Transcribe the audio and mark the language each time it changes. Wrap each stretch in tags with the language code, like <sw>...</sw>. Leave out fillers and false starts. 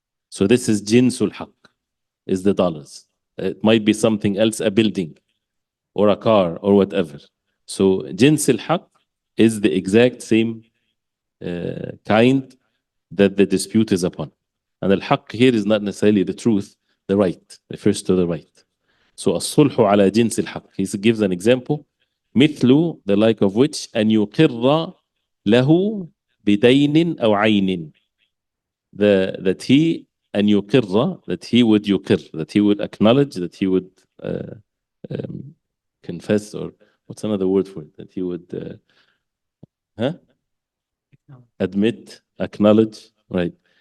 <en>So this is jinsul haq, is the dollars. It might be something else, a building or a car or whatever. So jinsul haq is the exact same kind that the dispute is upon. And al-haq here is not necessarily the truth, the right, refers to the right. So as-sulhu ala jins al-haq. He gives an example.</en> <ar>مثل,</ar> <en>the like of which,</en> <ar>أن يقر له بدين أو عين.</ar> <en>That he,</en> <ar>أن يقر,</ar> <en>that he would يقر, that he would acknowledge, that he would confess, or what's another word for it? That he would admit, acknowledge, right?</en>